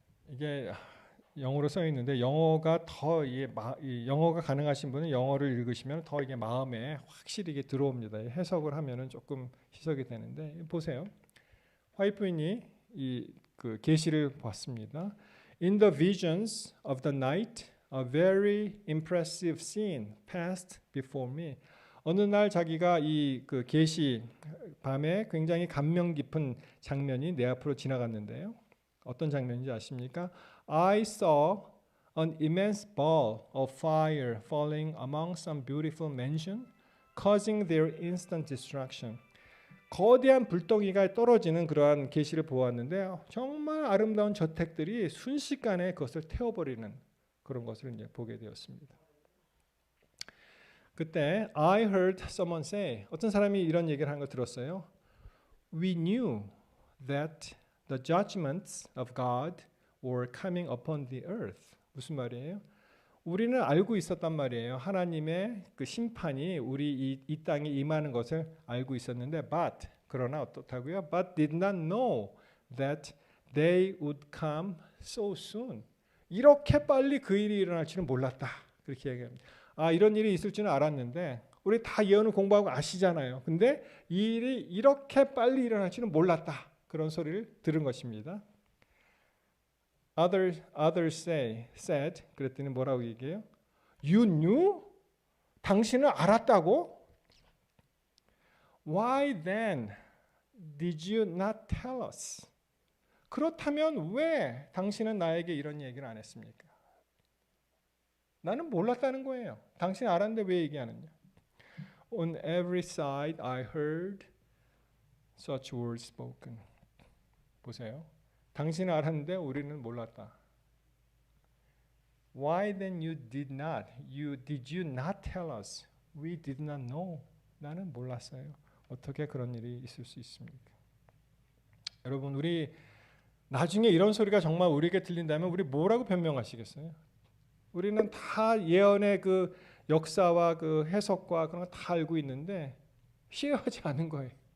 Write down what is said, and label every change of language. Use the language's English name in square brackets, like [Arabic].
[Korean] 이게 영어로 써 있는데 영어가 더 영어가 가능하신 분은 영어를 읽으시면 더 이게 마음에 확실히 이게 들어옵니다. 해석을 하면은 조금 희석이 되는데 보세요. 화이트인이 이 그 계시를 봤습니다. [English] In the visions of the night, a very impressive scene passed before me. [Korean] 어느 날 자기가 이 그 계시 밤에 굉장히 감명 깊은 장면이 내 앞으로 지나갔는데요. 어떤 장면인지 아십니까? [English] I saw an immense ball of fire falling among some beautiful mansion, causing their instant destruction. [Korean] 거대한 불덩이가 떨어지는 그러한 계시를 보았는데 정말 아름다운 저택들이 순식간에 그것을 태워버리는 그런 것을 이제 보게 되었습니다. 그때 [English] I heard someone say, [Korean] 어떤 사람이 이런 얘기를 하는 거 들었어요. [English] We knew that the judgments of God were coming upon the earth. [Korean] 무슨 말이에요? 우리는 알고 있었단 말이에요. 하나님의 그 심판이 우리 이 땅에 임하는 것을 알고 있었는데 그러나 어떻다고요? [English] But did not know that they would come so soon. [Korean] 이렇게 빨리 그 일이 일어날 줄은 몰랐다. 그렇게 얘기합니다. 이런 일이 있을 줄은 알았는데 우리 다 예언을 공부하고 아시잖아요. 근데 이 일이 이렇게 빨리 일어날 줄은 몰랐다. 그런 소리를 들은 것입니다. [English] Others said, [Korean] 그랬더니 뭐라고 얘기해요? [English] You knew? [Korean] 당신은 알았다고? [English] Why then did you not tell us? [Korean] 그렇다면 왜 당신은 나에게 이런 얘기를 안 했습니까? 나는 몰랐다는 거예요. 당신이 알았는데 왜 얘기하느냐? [English] On every side I heard such words spoken. [Korean] 보세요. 당신은 알았는데 우리는 몰랐다. [English] Why then did you not tell us? We did not know. [Korean] 나는 몰랐어요. 어떻게 그런 일이 있을 수 있습니까? 여러분 우리 나중에 이런 소리가 정말 우리에게 들린다면 우리 뭐라고 변명하시겠어요? 우리는 다 예언의 그 역사와 그 해석과 그런 거 다 알고 있는데 쉐어하지 않은 거예요.